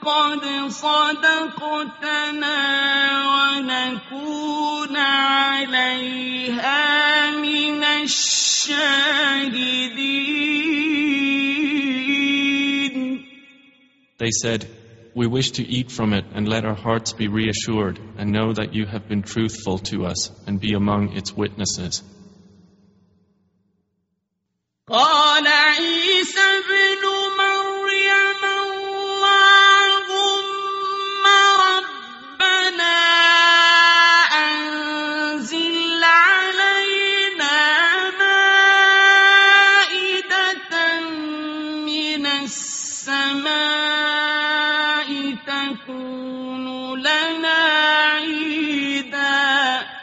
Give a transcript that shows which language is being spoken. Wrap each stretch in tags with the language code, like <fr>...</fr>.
<ar>قد صدقتنا ونكون عليها من الشاهدين.</ar> <en>They said, "We wish to eat from it and let our hearts be reassured and know that you have been truthful to us and be among its witnesses."</en> <ar>قال عيسى بن مريم اللهم ربنا أنزل علينا مائدة من السماء تكون لنا عيدا</ar>